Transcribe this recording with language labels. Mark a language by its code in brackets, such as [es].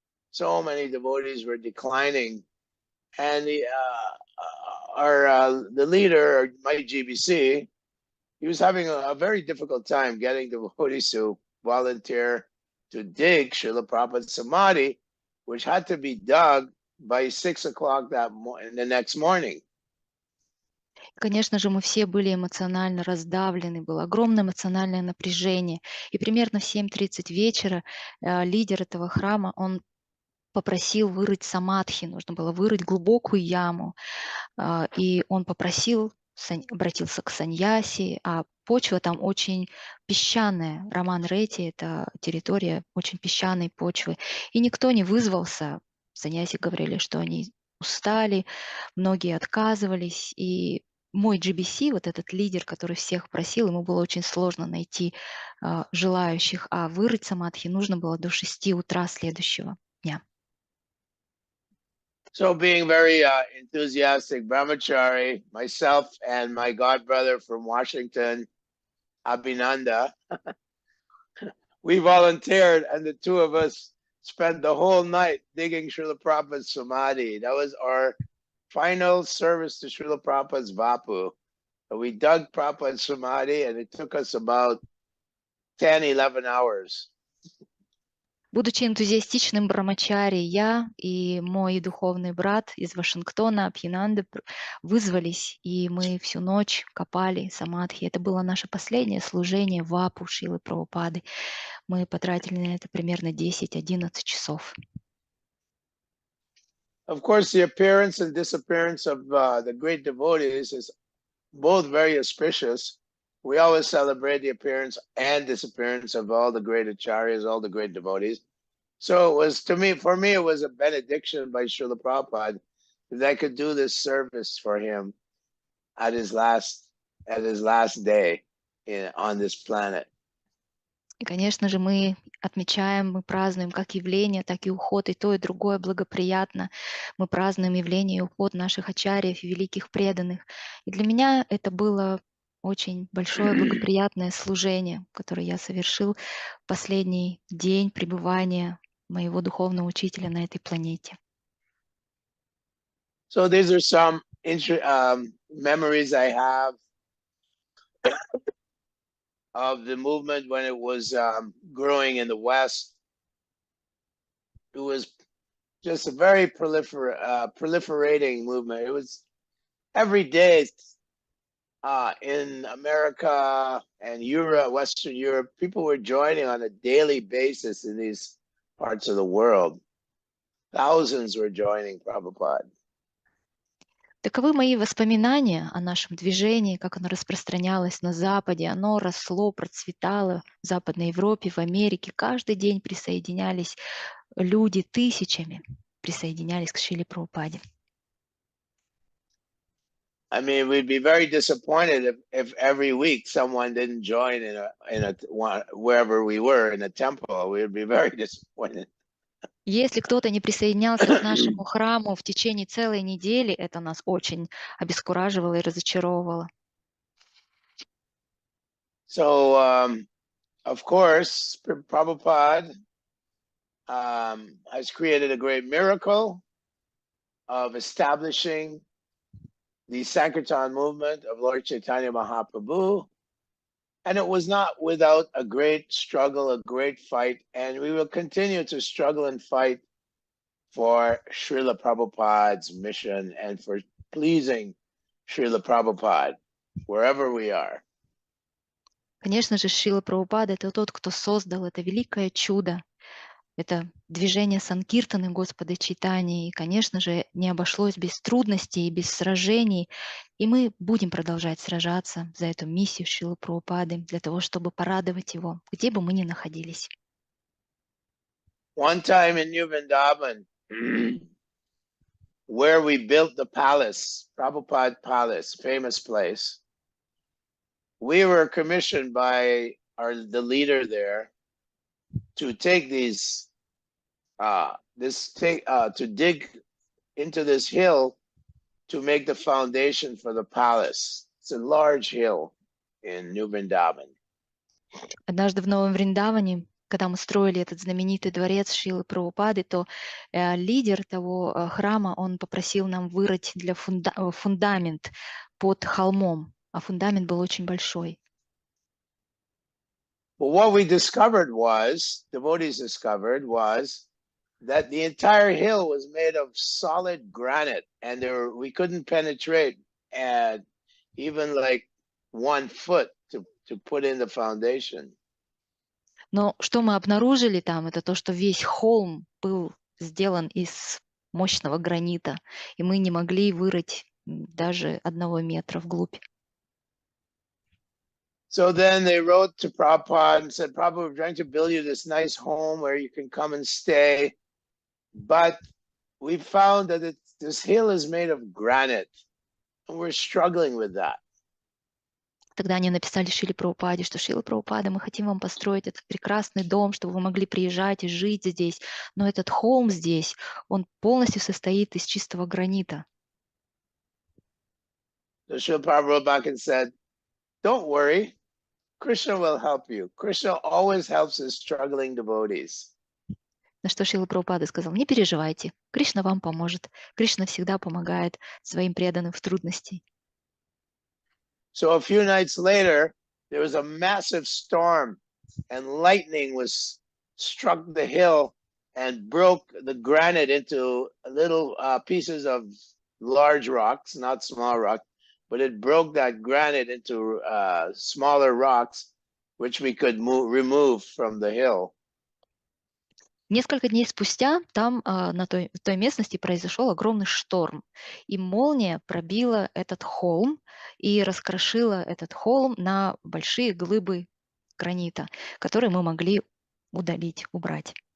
[en] So many devotees were declining. And the leader, my GBC, he was having a very difficult time getting devotees to volunteer to dig Srila Prabhupada's Samadhi, which had to be dug by 6 o'clock the next morning. [ru] Конечно же, мы все были эмоционально раздавлены, было огромное эмоциональное напряжение. И примерно в 7:30 вечера лидер этого храма, он попросил вырыть самадхи, нужно было вырыть глубокую яму. И он попросил, обратился к саньяси, а почва там очень песчаная. Раман Рети — это территория очень песчаной почвы. И никто не вызвался. Саньяси говорили, что они устали, многие отказывались. И мой GBC, вот этот лидер, который всех просил, ему было очень сложно найти желающих, а вырыть самадхи нужно было до 6 утра следующего дня. [en] So being very enthusiastic brahmachari, myself and my godbrother from Washington, Abhinanda, we volunteered, and the two of us spent the whole night digging Srila Prabhupada's Samadhi. That was our final service to Srila Prabhupada's Vapu. So we dug Prabhupada's Samadhi, and it took us about 10-11 hours. [ru] Будучи энтузиастичным брамачари, я и мой духовный брат из Вашингтона, Абхинанда, вызвались, и мы всю ночь копали самадхи. Это было наше последнее служение вапу Шрилы Прабхупады. Мы потратили на это примерно 10-11 часов. [en] Of course, the appearance and disappearance of the great devotees is both very auspicious. We always celebrate the appearance and disappearance of all the great acharyas, all the great devotees. So it was, for me, it was a benediction by Srila Prabhupada that I could do this service for him at his last day on this planet. [ru] И, конечно же, мы отмечаем, мы празднуем как явление, так и уход, и то, и другое благоприятно. Мы празднуем явление и уход наших ачарьев и великих преданных. И для меня это было очень большое благоприятное служение, которое я совершил в последний день пребывания моего духовного учителя на этой планете. [en] So these are some memories I have of the movement when it was growing in the West. It was just a very proliferating movement. It was every day in America and Europe, Western Europe, people were joining on a daily basis in these parts of the world. Thousands were joining Prabhupada. [ru] Таковы мои воспоминания о нашем движении, как оно распространялось на Западе, оно росло, процветало в Западной Европе, в Америке. Каждый день присоединялись люди, тысячами присоединялись к Шриле Прабхупаде. [en] I mean, we'd be very disappointed if every week someone didn't join wherever we were in a temple. We'd be very disappointed. [ru] Если кто-то не присоединялся к нашему храму в течение целой недели, это нас очень обескураживало и разочаровывало. [en] So, of course, Prabhupada has created a great miracle of establishing the Sankirtan movement of Lord Chaitanya Mahaprabhu. And it was not without a great struggle, a great fight, and we will continue to struggle and fight for Srila Prabhupada's mission and for pleasing Srila Prabhupada wherever we are. [ru] Конечно же, Шрила Прабхупада — это тот, кто создал это великое чудо, это движение Санкиртаны Господа Чайтаньи. И, конечно же, не обошлось без трудностей и без сражений. И мы будем продолжать сражаться за эту миссию Шрилы Прабхупады, для того, чтобы порадовать его, где бы мы ни находились. [en] One time in New Vrindavan, where we built the palace, Prabhupada Palace, famous place, we were commissioned by the leader there to take these, to dig into this hill to make the foundation for the palace. It's a large hill in New Vrindavan. [ru] Однажды в Новом Вриндаване, когда мы строили этот знаменитый дворец Шрилы Прабхупады, то лидер того храма, он попросил нам вырыть для фундамент под холмом, а фундамент был очень большой. [en] But what we discovered was, devotees discovered, was that the entire hill was made of solid granite, and we couldn't penetrate at even like 1 foot to put in the foundation. [ru] Но что мы обнаружили там, это то, что весь холм был сделан из мощного гранита, и мы не могли вырыть даже 1 метра вглубь. [en] So then they wrote to Prabhupada and said, Prabhupada, we're trying to build you this nice home where you can come and stay. But we found that this hill is made of granite, and we're struggling with that. [ru] Тогда они написали Шриле Прабхупаде, что Шрила Прабхупада, мы хотим вам построить этот прекрасный дом, чтобы вы могли приезжать и жить здесь. Но этот холм здесь, он полностью состоит из чистого гранита. [en] So Srila Prabhupada wrote back and said, don't worry, Krishna will help you. Krishna always helps his struggling devotees. [ru] На что Шрила Прабхупада сказал, не переживайте, Кришна вам поможет. Кришна всегда помогает своим преданным в трудности. [en] So a few nights later, there was a massive storm, and lightning struck the hill and broke the granite into little pieces of large rocks, not small rock, but it broke that granite into smaller rocks, which we could remove from the hill. [ru] Несколько дней спустя там, в той местности, произошел огромный шторм, и молния пробила этот холм и раскрошила этот холм на большие глыбы гранита, которые мы могли удалить, убрать.